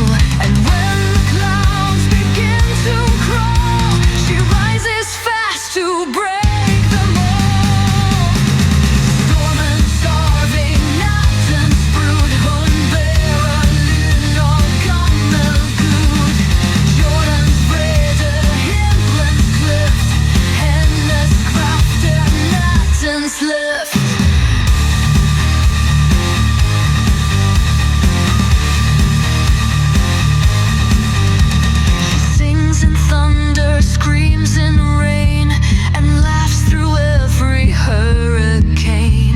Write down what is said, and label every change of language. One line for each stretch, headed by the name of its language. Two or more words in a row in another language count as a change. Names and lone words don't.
English: And when the clouds begin to crawl, she rises fast to break them all.
Norwegian: Stormen starving, nattens brud, hun bærer lun og gammel gud. Jordens brede, himmelens kløft, hennes kraft nattens løft.
English: Screams in rain and laughs through every hurricane.